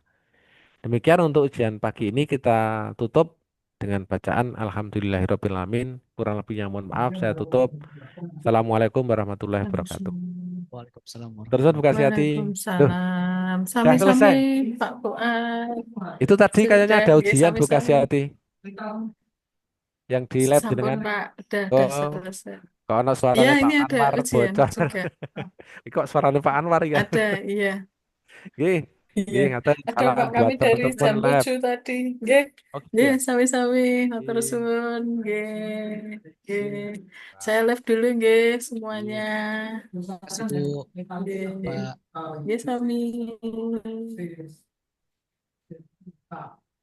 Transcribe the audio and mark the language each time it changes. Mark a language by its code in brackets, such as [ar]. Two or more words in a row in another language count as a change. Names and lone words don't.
[id] Demikian untuk ujian pagi ini kita tutup dengan bacaan Alhamdulillahirrabbilalamin. Kurang lebihnya mohon maaf, saya tutup. [ar] السلام عليكم ورحمة الله وبركاته. [id] Waalaikumsalam Terus Bu warahmatullahi Kasyati. Tuh, Waalaikumsalam. sudah Sami-sami selesai. Pak Fuad. Itu tadi kayaknya Sudah, ada ya ujian Bu sami-sami. Kasyati yang di lab Sampun jenengan. Pak, udah Oh, selesai. [jv] kok ono [id] Ya, suaranya Pak ini ada Anwar ujian bocor. juga. Kok suaranya Pak Anwar ya? Ada, iya. Nggih, Iya, [jv] nggih ngaten [id] ada salam Pak buat kami dari teman-teman jam lab. 7 tadi. Nggih, Oh gitu nggih, ya. [jv] sami-sami. Matur [id] Nggih. [jv] suwun, nggih. Nggih. [id] Saya live dulu nggih semuanya. Nggih. Terima kasih Bu. Nggih. Pak. [jv] Nggih, sami.